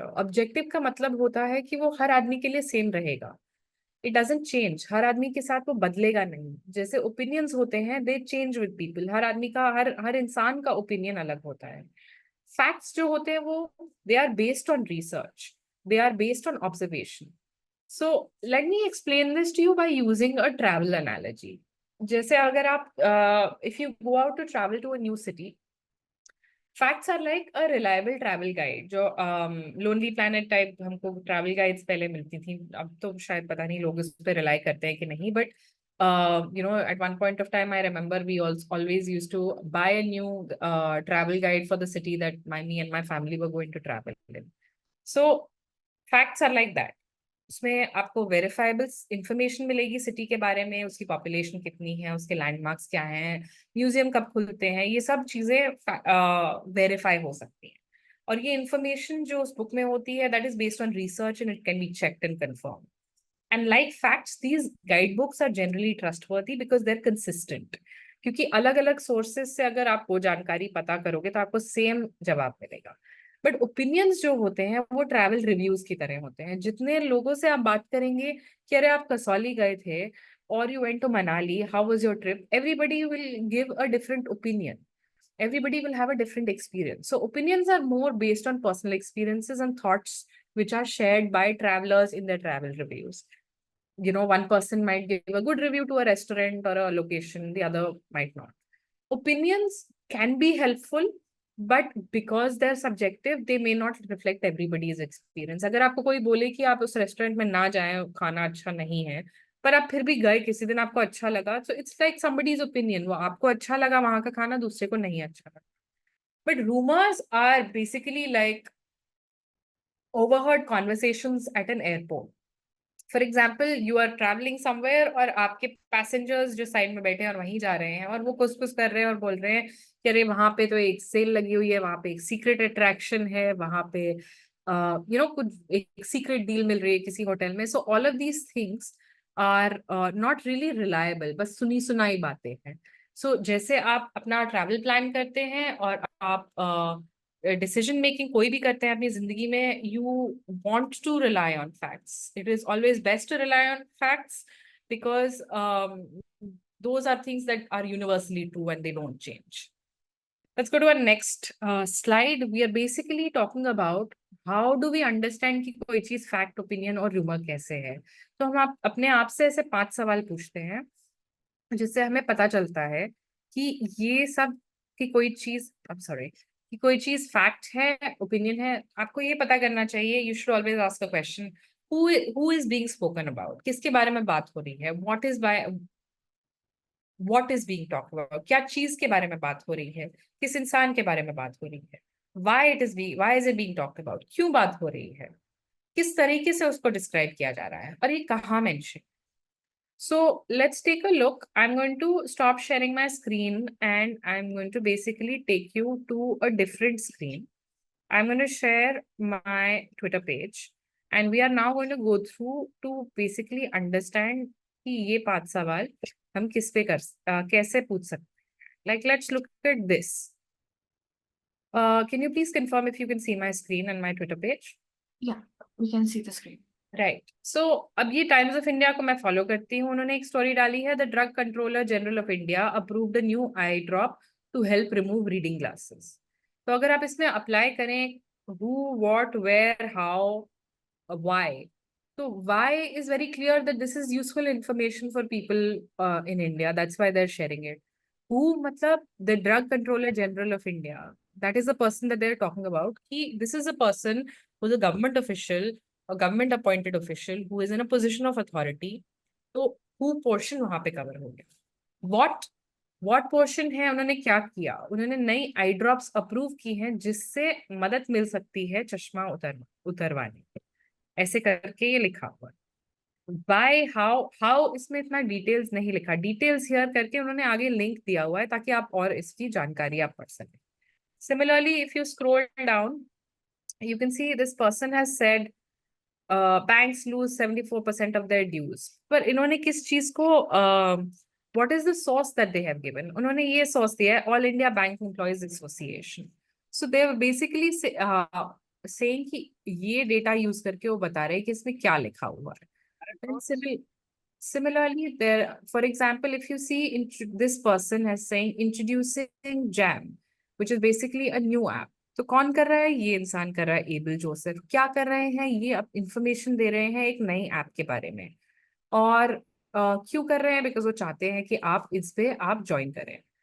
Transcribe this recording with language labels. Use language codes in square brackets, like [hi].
[hi] Objective का मतलब होता है कि वो हर आदमी के लिए सेम रहेगा. [en] it doesn't change, [hi] हर आदमी के साथ वो बदलेगा नहीं. जैसे ओपिनियंस होते हैं, [en] They change with people. [hi] हर आदमी का, हर इंसान का ओपिनियन अलग होता है. फैक्ट्स जो होते हैं वो [en] They are based on research, they are based on observation. So let me explain this to you by using a travel analogy. [hi] जैसे अगर आप [en] if you go out to travel to a new city, facts are like a reliable travel guide. [hi] जो lonely planet type हमको travel guides पहले मिलती थी, अब तो शायद पता नहीं लोग उस पर रिलाई करते हैं कि नहीं, [en] But you know, at one point of time I remember we always used to buy a new travel guide for the city that me and my family were going to travel in. So facts are like that. [hi] उसमें आपको verifiable information मिलेगी city के बारे में, उसकी population कितनी है, उसके लैंडमार्क्स क्या हैं, म्यूजियम कब खुलते हैं, ये सब चीजें वेरीफाई हो सकती हैं। और ये इंफॉर्मेशन जो उस बुक में होती है [en] That is based on research and it can be checked and confirm. And like facts these guide books are generally trustworthy because they are consistent, [hi] क्योंकि अलग अलग सोर्सेज से अगर आप वो जानकारी पता करोगे तो आपको सेम जवाब मिलेगा। बट ओपिनियंस जो होते हैं वो ट्रैवल रिव्यूज की तरह होते हैं। जितने लोगों से आप बात करेंगे कि अरे आप कसौली गए थे और [en] You went to Manali, how was your trip, everybody will give a different opinion, everybody will have a different experience. So opinions are more based on personal experiences and thoughts which are shared by travelers in their travel reviews. You know, one person might give a good review to a restaurant or a location, the other might not. Opinions can be helpful, but because they're subjective, they may not reflect everybody's experience. [hi] अगर आपको कोई बोले कि आप उस restaurant में ना जाएं, खाना अच्छा नहीं है, पर आप फिर भी गए किसी दिन, आपको अच्छा लगा, [en] so it's like somebody's opinion. [hi] वो आपको अच्छा लगा वहां का खाना, दूसरे को नहीं अच्छा लगा. [en] But rumors are basically like overheard conversations at an airport. For example you are travelling somewhere [hi] और आपके पैसेंजर्स जो साइड में बैठे हैं और वहीं जा रहे हैं और वो कुछ कुछ कर रहे हैं और बोल रहे हैं कि अरे वहां पे तो एक सेल लगी हुई है, वहां पे एक सीक्रेट अट्रैक्शन है, वहां पे यू नो कुछ एक सीक्रेट डील मिल रही है किसी होटल में। [en] so all of these things are not really reliable, [hi] बस सुनी सुनाई बातें हैं। सो जैसे आप अपना ट्रैवल प्लान करते हैं और आप डिसीजन मेकिंग कोई भी करते हैं अपनी जिंदगी में, [en] You want to rely on facts. It is always best to rely on facts because those are things that are universally true and they don't change. Let's go to our next slide. We are basically talking about how do we understand [hi] कि कोई चीज fact, opinion और rumour कैसे है। तो हम अपने आप से ऐसे 5 सवाल पूछते हैं जिससे हमें पता चलता है कि ये सब कि कोई चीज कि कोई चीज फैक्ट है, ओपिनियन है। आपको ये पता करना चाहिए, [en] you should always ask a question, who is being spoken about, [hi] किसके बारे में बात हो रही है, [en] what is being talked about, [hi] क्या चीज के बारे में बात हो रही है, किस इंसान के बारे में बात हो रही है, [en] why is it being talked about, [hi] क्यों बात हो रही है, किस तरीके से उसको डिस्क्राइब किया जा रहा है और ये कहाँ mention. [en] So let's take a look. I'm going to stop sharing my screen and I'm going to basically take you to a different screen. I'm going to share my Twitter page and we are now going to go through to basically understand [hi] कि ये 5 सवाल हम किस पे कैसे पूछ सकते हैं. [en] Like let's look at this. Can you please confirm if you can see my screen and my Twitter page? Yeah, we can see the screen. Right so [hi] अब ये टाइम्स ऑफ इंडिया को मैं फॉलो करती हूँ। उन्होंने एक story डाली है, [en] The drug controller general of India approved a new eye drop to help remove reading glasses. [hi] तो अगर आप इसमें अप्लाई करें [en] Who, what, where, how, why, तो why is very clear that this is useful information for people in India, that's why they are sharing it. Who मतलब the drug controller general of India, that is the person that they are talking about, कि this is a person who is a government official, a government appointed official who is in a position of authority। [hi] तो who portion वहां पे cover हो गया। what portion है, उन्होंने क्या किया, उन्होंने नई आई ड्रॉप्स अप्रूव की हैं जिससे मदद मिल सकती है चश्मा उतरवाने, ऐसे करके ये लिखा हुआ। बाय हाउ इसमें इतना डिटेल्स नहीं लिखा, डिटेल्स हियर करके उन्होंने आगे लिंक दिया हुआ है ताकि आप और इसकी जानकारी आप पढ़ सकें। [en] Similarly, if you scroll down, you can see this person has said banks lose 74% of their dues। [hi] पर इन्होंने किस चीज को [en] what is the source that they have given? [hi] उन्होंने ये source दिया है All India Bank Employees Association। [en] So they were basically saying [hi] कि ये डेटा यूज करके वो बता रहे हैं कि इसमें क्या लिखा हुआ है। [en] And similarly, there, for example, if you see this person has saying introducing Jam, which is basically a new app। [hi] तो कौन कर रहा है? ये इंसान कर रहा है, एबल जोसेफ। क्या कर रहे हैं? ये अब इंफॉर्मेशन दे रहे हैं एक नई ऐप के बारे में। और क्यों कर रहे हैं? बिकॉज वो चाहते हैं कि आप इस पे आप ज्वाइन करें।